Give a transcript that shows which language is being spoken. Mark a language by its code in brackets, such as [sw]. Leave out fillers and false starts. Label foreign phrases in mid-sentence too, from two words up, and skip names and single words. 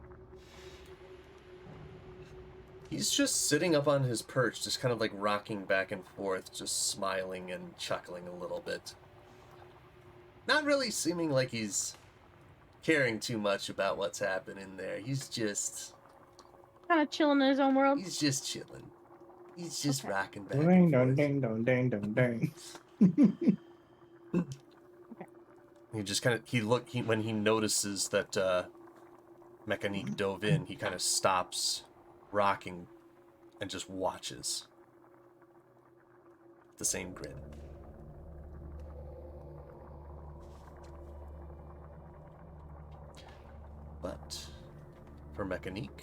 [en] He's just sitting up on his perch, just kind of rocking back and forth, just smiling and chuckling a little bit. Not really seeming like he's caring too much about what's happening there. He's just Kind of chilling in his own world. He's just chilling. He's just Okay. rocking back Ding and dong forth. ding dong ding dong ding. He just kind of when he notices that Mechanique dove in, he kind of stops rocking and just watches. The same grin. But for Mechanique,